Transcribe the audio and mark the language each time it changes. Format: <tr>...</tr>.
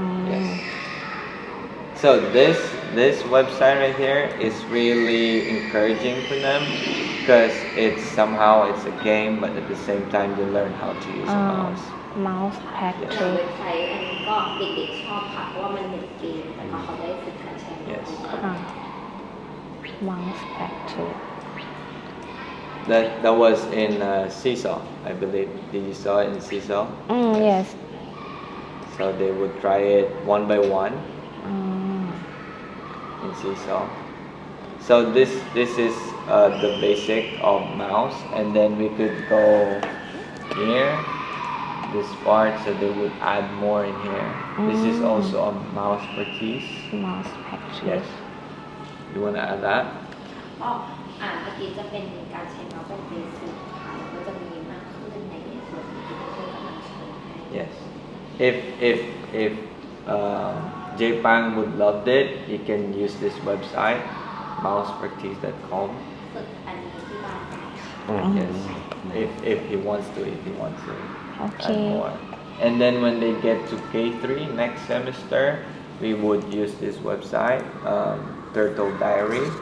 <en>yes so this website right here is really encouraging for them because it's a game but at the same time you learn how to use a mouse mouse</en> <th>เว็บไซต์อันนี้ก็เด็กๆชอบค่ะเพราะว่ามันเหมือนเกมแต่ก็เขาได้</th> <en>mouse practice That was in Seesaw, I believe. Did you saw it in Seesaw? yes So they would try it one by one in Seesaw. So this is the basic of mouse, and then we could go here, this part, so they would add more in here. This is also a mouse practice. mouse practice Yes. You want to add that?</en> <th>ก็เมื่อกี้จะเป็นการใช้เมาส์เป็นเบสิกค่ะแล้วก็จะมีมากขึ้นในส่วนที่เรากำลังใช้ให้</th> <en>Yes. If Jaipang would love it, he can use this website, mousepractice.com.</en> <th>ฝึกอันนี้ที่บ้านได้</th> <en>Yes. If he wants to Okay. add more. And then when they get to K3 next semester, we would use this website, Turtle Diary.</en>